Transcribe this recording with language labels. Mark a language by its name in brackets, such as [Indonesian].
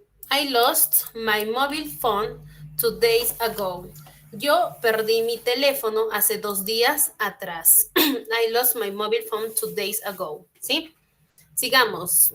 [English] I lost my mobile phone 2 days ago. [Spanish] Yo perdí mi teléfono hace 2 días atrás. [English] I lost my mobile phone 2 days ago. [Spanish] ¿Sí? Sigamos.